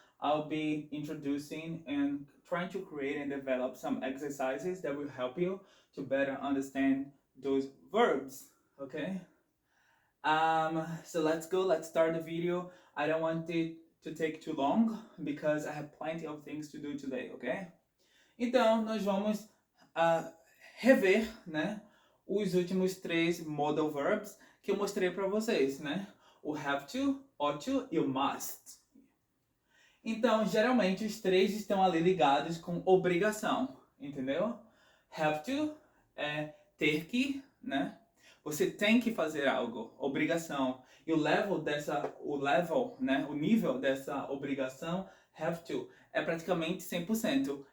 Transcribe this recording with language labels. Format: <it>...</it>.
<en>I'll be introducing and trying to create and develop some exercises that will help you to better understand those verbs, okay? So let's go, let's start the video. I don't want it to take too long because I have plenty of things to do today, okay?</en> <pt>Então, nós vamos rever, né, os últimos três modal verbs que eu mostrei para vocês, né? O have to, ought to e o must. Então, geralmente os três estão ali ligados com obrigação, entendeu? Have to é ter que, né? Você tem que fazer algo, obrigação. E o level, né, o nível dessa obrigação, have to, é praticamente 100%.</pt>